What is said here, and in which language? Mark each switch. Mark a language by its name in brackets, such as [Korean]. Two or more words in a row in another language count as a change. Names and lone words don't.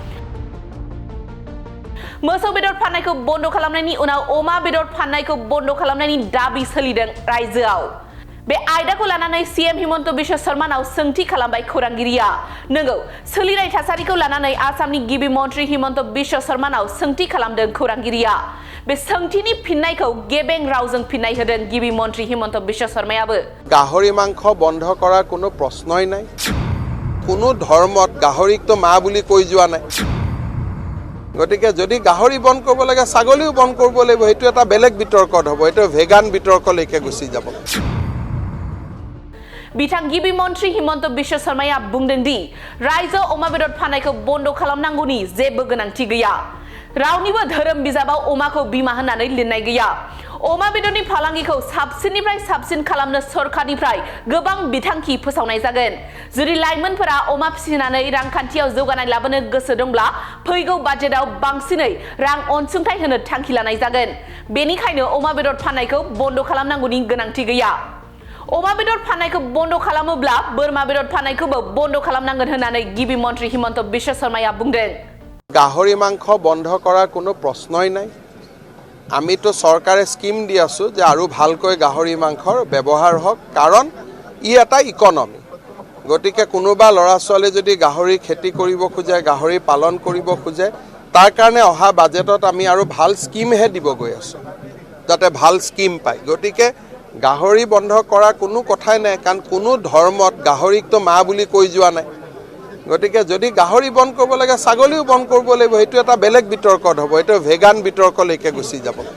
[Bodo] मोसौ बेदर फाननायखौ बन्द खालामनायनि उनाव अमा बेदर फाननायखौ बन्द खालामनायनि दाबि सोलिदों रायजोआव बे आयदाखौ लानानै सीएम हिमन्त बिश्व शर्मानाव सोंथि खालामबाय खौरांगिरिया नंगौ सोलिनाय थासारिखौ लानानै आसामनि गिबि मन्थ्रि हिमन्त बिश्व शर्मानाव सोंथि खालामदों खौरांगिरिया बे सोंथिनि फिननायखौ गेबें रावजों फिननाय होदों गिबि मन्थ्रि हिमन्त बिश्व शर्मायाबो [Assamese] গাহৰি মাংস বন্ধ কৰাৰ কোনো প্ৰশ্নই নাই কোনো ধৰ্মত গাহৰিক তো মা বুলি কৈ যোৱা নাই গতিকে যদি গাহৰি বন কৰিব লাগে ছাগলীও বন কৰিব লাগিব হেতু এটা বেলেগ বিতৰ্কত হ'ব এটো ভেগান বিতৰ্কলৈকে গুছি যাব [Bodo] बिथां गिबि मन्थ्रि हिमन्त बिश्व शर्माया बुंदों दि रायजोआव अमा बेदर फाननायखौ बन्द खालामनांगौनि जेबो गोनांथि गैया रावनिबो धोरोम बिजाबाव अमाखौ बिमा होननानै लिरनाय गैया अमा बेदरनि फालांगिखौ साबसिननिफ्राय साबसिन खालामनो सरकारनिफ्राय गोबां बिथांखि फोसावनाय जागोन जुदि लाइमोनफोरा अमा फिसिनानै रांखान्थियाव जौगानाय लाबोनो गोसो दंब्ला फैगौ बाजेटआव बांसिनै रां अनसुंथाइ होनो थांखि लानाय जागोन बेनिखायनो अमा बेदर फाननायखौ बन्द खालामनांगौनि गोनांथि गैया अमा बेदर फाननायखौ बन्द खालामोब्ला बोरमा बेदर फाननायखौबो बन्द खालामनांगोन होननानै गिबि मन्थ्रि हिमन्त बिश्व शर्माया बुंदों [Assamese] গাহৰি মাংস বন্ধ কৰাৰ কোনো প্ৰশ্নই নাই আমিতো চৰকাৰে স্কিম দি আছো যে আৰু ভালকৈ গাহৰি মাংসৰ ব্যৱহাৰ হওক কাৰণ ই এটা ইকনমি গতিকে কোনোবা লৰা ছোৱালী যদি গাহৰি খেতি কৰিব খোজে গাহৰি পালন কৰিব খোজে তাৰ কাৰণে অহা বাজেটত আমি আৰু ভাল স্কিম হে দিব গৈ আছো যাতে ভাল স্কিম পায় গতিকে গাহৰি বন্ধ কৰাৰ কোনো কথাই নাই কাৰণ কোনো ধৰ্মত গাহৰিক তো মা বুলি কৈ যোৱা নাই গতিকে যদি গাহৰি বন কৰিব লাগে ছাগলীও বন কৰিব লাগিব হেতু এটা বেলেগ বিতৰ্কত হ'ব এটো ভেগান বিতৰ্কলৈকে গুছি যাব